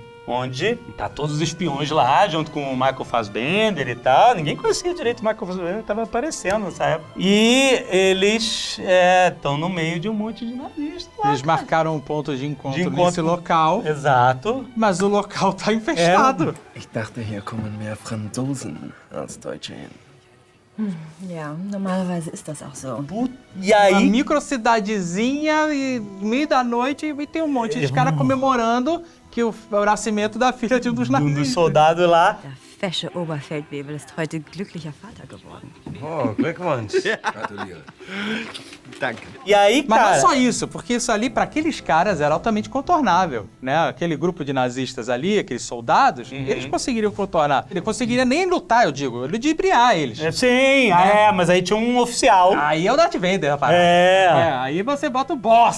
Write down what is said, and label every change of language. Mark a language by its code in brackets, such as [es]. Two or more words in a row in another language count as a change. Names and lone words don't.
[pt] Onde tá todos os espiões lá, junto com o Michael Fassbender e tal. Ninguém conhecia direito o Michael Fassbender, tava aparecendo nessa época. E eles estão no meio de um monte de nazistas lá. Eles marcaram um ponto de encontro nesse local. Exato. Mas o local tá infestado. [de] Ich dachte, hier kommen mehr Franzosen als Deutsche hin. Ja, normalerweise ist das auch so. [pt] E aí... Uma microcidadezinha e meio da noite e tem um monte de caras comemorando que o nascimento da filha de um dos nazistas. Um dos soldados lá. [de] Der fesche Oberfeldwebel ist heute glücklicher Vater geworden. Oh, Glückwunsch. Gratuliere. Danke. [pt] E aí, Mas cara... não só isso, porque isso ali, para aqueles caras, era altamente contornável, né? Aquele grupo de nazistas ali, aqueles soldados, eles conseguiriam contornar. Ele conseguiria nem lutar, eu digo, ludibriar eles. Sim, mas aí tinha um oficial. Aí é o Darth Vader, rapaz. Aí você bota o boss.